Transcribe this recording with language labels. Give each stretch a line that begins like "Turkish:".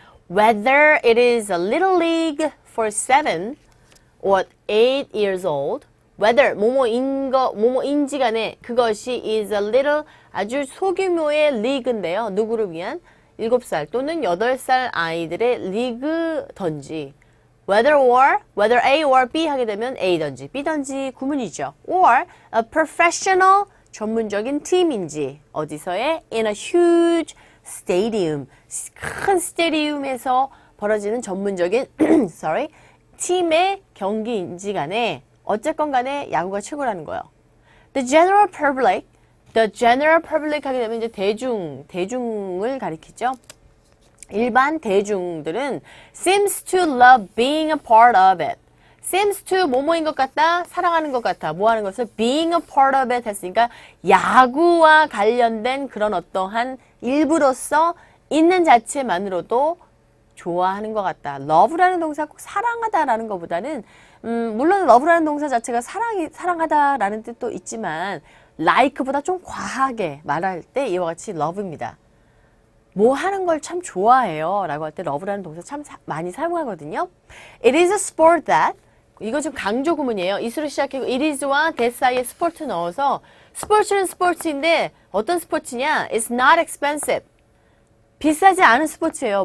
English: Whether it is a little league for 7 or 8 years old, whether
Korean: 뭐뭐인지 간에 그것이
English: is a little
Korean: 아주 소규모의 리그인데요. 누구를 위한? 7살 또는 8살 아이들의 리그던지
English: whether A or B
Korean: 하게 되면 A던지 B던지 구문이죠.
English: or a professional
Korean: 전문적인 팀인지 어디서의
English: in a huge stadium
Korean: 큰 스테디움에서 벌어지는 전문적인 팀의 경기인지 간에 어쨌건 간에 야구가 최고라는 거예요. The general public 하게 되면 이제 대중을 가리키죠. 일반 대중들은
English: seems to love being a part of it.
Korean: seems to 뭐뭐인 것 같다, 사랑하는 것 같아. 뭐 하는 것을 being a part of it 했으니까 야구와 관련된 그런 어떠한 일부로서 있는 자체만으로도 좋아하는 것 같다. love라는 동사 꼭 사랑하다라는 것보다는 물론 love라는 동사 자체가 사랑하다라는 뜻도 있지만 like보다 좀 과하게 말할 때 이와 같이 love입니다. 뭐 하는 걸 참 좋아해요 라고 할 때 love라는 동사 참 많이 사용하거든요.
English: It is a sport that
Korean: 이거 좀 강조 구문이에요. 이수로 시작하고 it is와 that 사이에 스포츠 넣어서 스포츠는 스포츠인데 어떤 스포츠냐?
English: It's not expensive.
Korean: 비싸지 않은 스포츠예요.